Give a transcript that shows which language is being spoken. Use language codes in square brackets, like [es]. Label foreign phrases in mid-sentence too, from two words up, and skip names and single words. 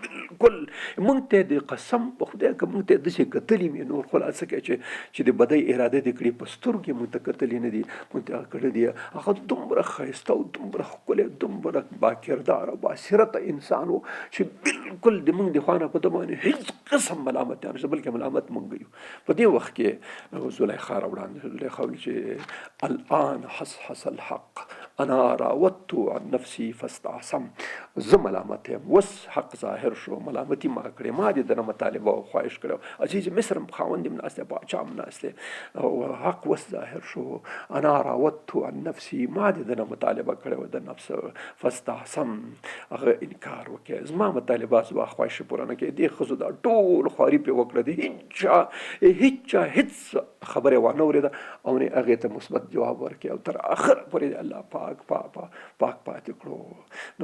[ps] بالکل موږ ته د قسم په خدای که موږ ته داسې کتلي وي نور خلاصه کوي چې د بدۍ اراده دې کړي په سترګو کې موږ ته کتلي نه دي، موږ ته کړی دی. هغه دومره ښایسته او دومره ښکلی دومره باکردار او باصیرته انسان و چې بالکل د موږ د خوا نه په ده باندې هېڅ قسم ملامتیا نشته بلکې ملامت موږ یو. په دې وخت کې زلیخا راوړاندې زلیخا ویل چې [ar] الان حصحص الحق، انا راودت عن نفسي فاستعصم. [ps] زه ملامت یم، اوس حق ظاهر شو، ملامتي ما کړې، ما دې دنه مطالبه او خواهش کړی. عزیز مصر هم خاوند هم ناست دی، باچا هم ناست دی، او حق اوس ظاهر شو. [ar] انا راودت عن نفسي، [ps] ما دې دنه مطالبه کړې د نفس، فاستعصم، هغه انکار وکړي، زما مطالبات زما خواهش پوره نه کړي. دې ښځو دا ټول خواري پرې وکړه، د هیچا هیڅ خبره وانه اورېده او نه هغې ته مثبت جواب ورکړي، او تر اخر پورې الله پاک پاتې کړو.